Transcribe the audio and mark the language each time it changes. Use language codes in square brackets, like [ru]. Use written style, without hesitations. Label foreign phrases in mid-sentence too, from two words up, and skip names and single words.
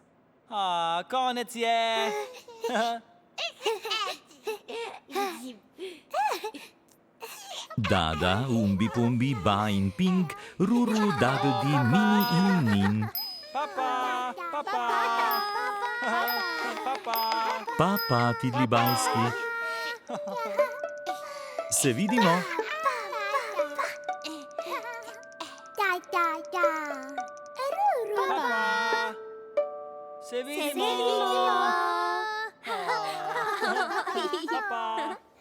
[sl] Konec je! Dada, Umbi Pumbi, Ba in Pink, Ruru, Duggledy, Mini in Min. Papa, papa, papa. Papa, Tidli bajski. Se vidimo? Papa. Se vidimo. Papa.